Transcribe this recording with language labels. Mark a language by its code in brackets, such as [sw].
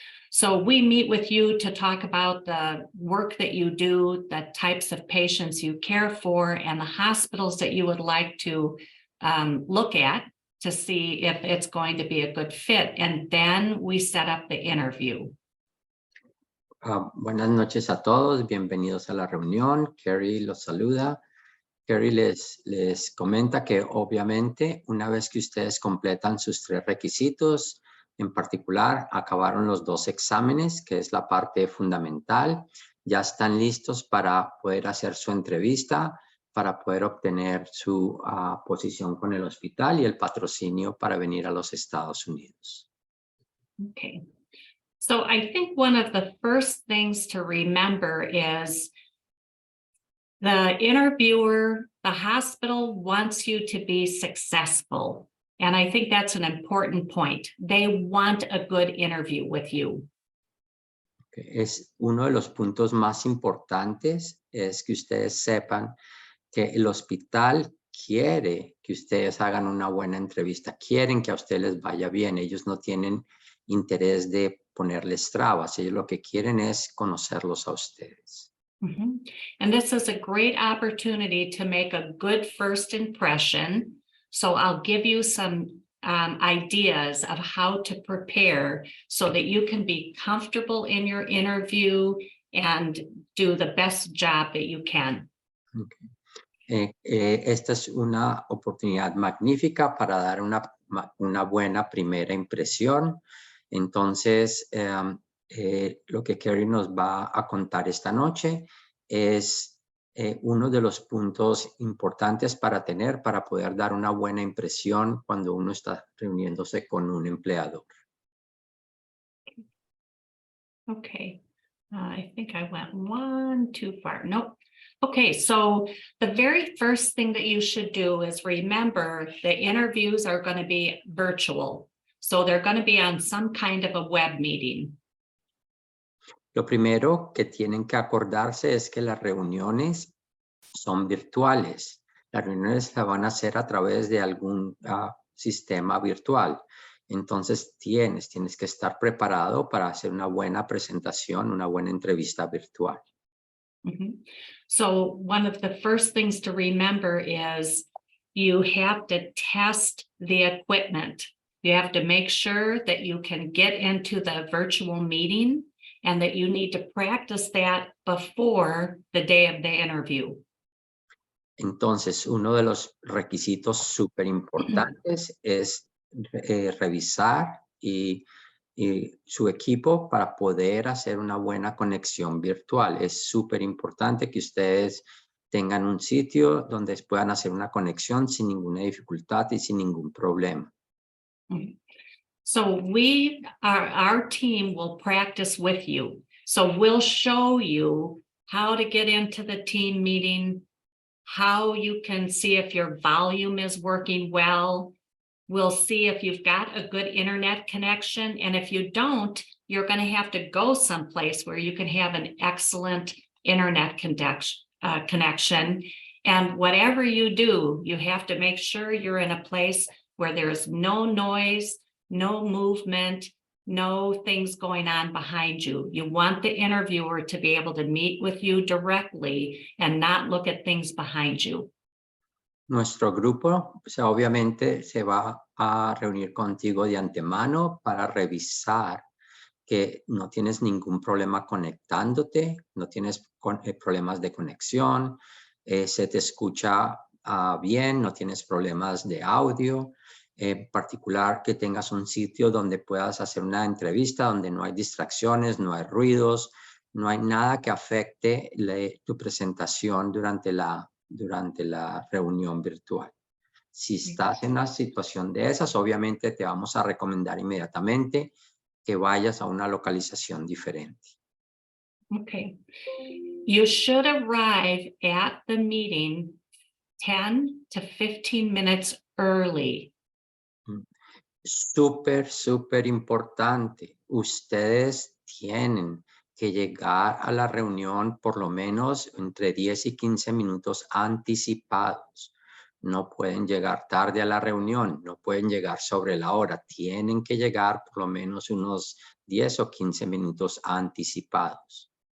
[en] So we meet with you to talk about the work that you do, the types of patients you care for, and the hospitals that you would like to look at to see if it's going to be a good fit. And then we set up the interview. [es] Buenas noches a todos, bienvenidos a la reunión. Carrie los saluda. Carrie les comenta que obviamente una vez que ustedes completan sus 3 requisitos, en particular acabaron los 2 exámenes, que es la parte fundamental, ya están listos para poder hacer su entrevista, para poder obtener su posición con el hospital y el patrocinio para venir a los Estados Unidos. [en] Okay. So I think one of the first things to remember is the interviewer, the hospital wants you to be successful. And I think that's an important point. They want a good interview with you. [es] Es uno de los puntos más importantes, es que ustedes sepan que el hospital quiere que ustedes hagan una buena entrevista, quieren que a ustedes les vaya bien, ellos no tienen interés de ponerles trabas, ellos lo que quieren es conocerlos a ustedes. Mm-hmm. [en] And this is a great opportunity to make a good first impression. So I'll give you some ideas of how to prepare so that you can be comfortable in your interview and do the best job that you can. Okay. [es] Esta es una oportunidad magnífica para dar una buena primera impresión. Entonces, lo que Carrie nos va a contar esta noche es uno de los puntos importantes para poder dar una buena impresión cuando uno está reuniéndose con un empleador. [en] Okay, I think I went one too far. Nope. Okay, so the very first thing that you should do is remember the interviews are going to be virtual. So they're going to be on some kind of a web meeting. [es] Lo primero que tienen que acordarse es que las reuniones son virtuales. Las reuniones se van a hacer a través de algún sistema virtual. Entonces tienes que estar preparado para hacer una buena presentación, una buena entrevista virtual. Mm-hmm. [en] So one of the first things to remember is you have to test the equipment. You have to make sure that you can get into the virtual meeting and that you need to practice that before the day of the interview. Entonces, uno de los requisitos súper importantes es revisar y su equipo para poder hacer una buena conexión virtual. Es súper importante que ustedes tengan un sitio donde puedan hacer una conexión sin ninguna dificultad y sin ningún problema. So our team will practice with you. So we'll show you how to get into the team meeting, how you can see if your volume is working well, We'll see if you've got a good internet connection. And if you don't, you're going to have to go someplace where you can have an excellent internet connection. And whatever you do, you have to make sure you're in a place where there's no noise, no movement, no things going on behind you. You want the interviewer to be able to meet with you directly and not look at things behind you. [es] Nuestro grupo, o sea, obviamente se va a reunir contigo de antemano para revisar que no tienes ningún problema conectándote, no tienes problemas de conexión, se te escucha bien, no tienes problemas de audio, en particular que tengas un sitio donde puedas hacer una entrevista, donde no hay distracciones, no hay ruidos, no hay nada que afecte tu presentación durante la reunión virtual. Si estás en una situación de esas, obviamente te vamos a recomendar inmediatamente que vayas a una localización diferente. [en] Okay. You should arrive at the meeting 10 to 15 minutes early. [es] Súper importante. Ustedes tienen que llegar a la reunión por lo menos entre 10 y 15 minutos anticipados. No pueden llegar tarde a la reunión, no pueden llegar sobre la hora. Tienen que llegar por lo menos unos 10 o 15 minutos anticipados.